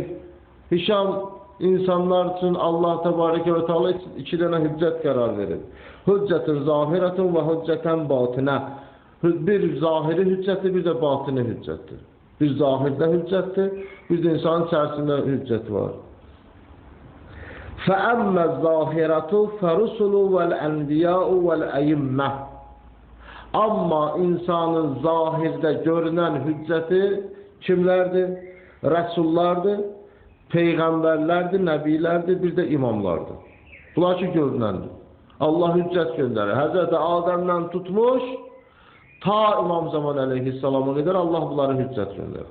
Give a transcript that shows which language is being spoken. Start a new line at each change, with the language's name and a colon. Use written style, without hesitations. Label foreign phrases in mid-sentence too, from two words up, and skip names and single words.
Azerbaijani: Hişam, insanlar üçün
Arabic: الله تبارك وتعالى
Azerbaijani: iki dənə hüccət qərar verir.
Arabic: حجتين ظاهرة وحجة باطنة.
Azerbaijani: Bir zahiri hüccətdir, bir də batini hüccətdir. Bir zahirdə hüccətdir, bir də insanın içərisində hüccət var.
Arabic: فَأَمَّ الظَّاهِرَةُ فَرُسُلُ وَالْأَنْبِيَاءُ وَالْأَيِمَّةُ.
Azerbaijani: Amma insanın zahirdə görünən hüccəti kimlərdir? Rəsullardır, peyğəmbərlərdir, nəbilərdir, bir də imamlardır. Bunlar ki görünəndir. Allah hüccət göndərir. Həzrəti Adəmdən tutmuş, ta İmam Zaman əleyhissalama qədər Allah bunları hüccət göndərir.